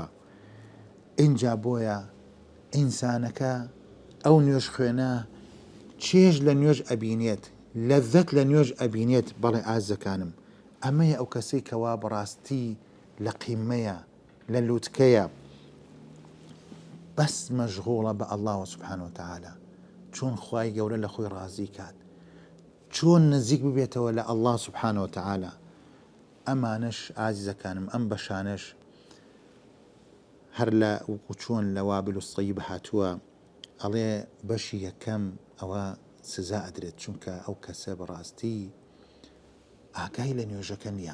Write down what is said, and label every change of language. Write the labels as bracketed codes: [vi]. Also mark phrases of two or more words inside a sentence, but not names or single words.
[ckb] ئینجا بۆیە ئینسانەکە ئەو نوێژ خوێنە چێژ لە نوێژ ئەبینێت لەذەت لە نوێژ ئەبینێت. بەڵێ ئازەکانم ئەمەیە ئەو کەسەی کەوا بەڕاستی لە قیمەیە لە لووتکەیە بەس مەشغوڵە بە [ar] الله سبحانه وتعالى [ckb] چۆن خوای گەورە لە خۆی ڕازی کات چۆن نزیک ببێتەوە لە [ar] الله سبحانه وتعالى. [ckb] ئەمانش ئازیزەکانم ئەم بەشانش هەر لە وەکو چۆن لە وابل الصەیب هاتووە ئەڵێ بەشی یەکەم ئەوە سزا ئەدرێت، چونکە ئەو کەسە بەڕاستی ئاگای لە نوێژەکە نییە.